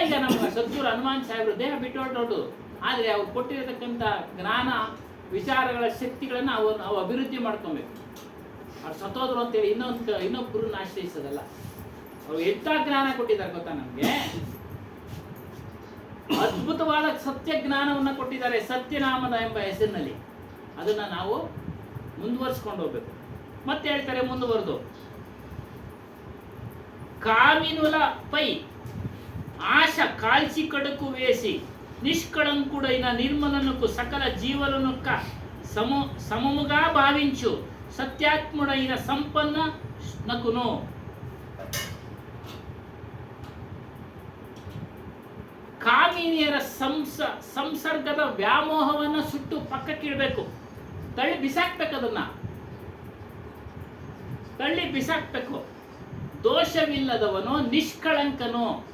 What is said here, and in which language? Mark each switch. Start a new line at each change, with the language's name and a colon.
Kannada: ಈಗ ನಮ್ಮ ಸದ್ಗುರು ಹನುಮಾನ್ ಸಾಹೇಬರು ದೇಹ ಬಿಟ್ಟು ಹೊರಟೋದು, ಆದರೆ ಅವ್ರು ಕೊಟ್ಟಿರತಕ್ಕಂಥ ಜ್ಞಾನ ವಿಚಾರಗಳ ಶಕ್ತಿಗಳನ್ನ ನಾವು ಅಭಿವೃದ್ಧಿ ಮಾಡ್ಕೊಬೇಕು. ಅವ್ರು ಸತ್ತೋದ್ರು ಅಂತೇಳಿ ಇನ್ನೊಬ್ಬರನ್ನ ಆಶ್ರಯಿಸೋದಲ್ಲ. ಅವ್ರು ಎಂಥ ಜ್ಞಾನ ಕೊಟ್ಟಿದ್ದಾರೆ ಗೊತ್ತಾ ನಮ್ಗೆ? ಅದ್ಭುತವಾದ ಸತ್ಯ ಜ್ಞಾನವನ್ನ ಕೊಟ್ಟಿದ್ದಾರೆ, ಸತ್ಯನಾಮದ ಎಂಬ ಹೆಸರಿನಲ್ಲಿ. ಅದನ್ನ ನಾವು ಮುಂದುವರಿಸ್ಕೊಂಡು ಹೋಗ್ಬೇಕು. ಮತ್ತೆ ಹೇಳ್ತಾರೆ ಮುಂದುವರೆದು,
Telugu: ಕಾಮಿನುಲ ಪೈ ಆಶ ಕಾಲ್ಸಿ ಕಡುಕು ವೇಸಿ నిష్కళంకుడైన నిర్మలనుకు సకల జీవులనుక్క సమముగా భావించు సత్యాత్ముడైన సంపన్న నకును.
Kannada: ಕಾಮಿನಿಯರ ಸಂಸರ್ಗದ ವ್ಯಾಮೋಹವನ್ನ ಸುಟ್ಟು ಪಕ್ಕಕ್ಕಿಡಬೇಕು, ತಳ್ಳಿ ಬಿಸಾಕ್ಬೇಕು. ಅದನ್ನ ತಳ್ಳಿ ಬಿಸಾಕ್ಬೇಕು. ದೋಷವಿಲ್ಲದವನು ನಿಷ್ಕಳಂಕನು.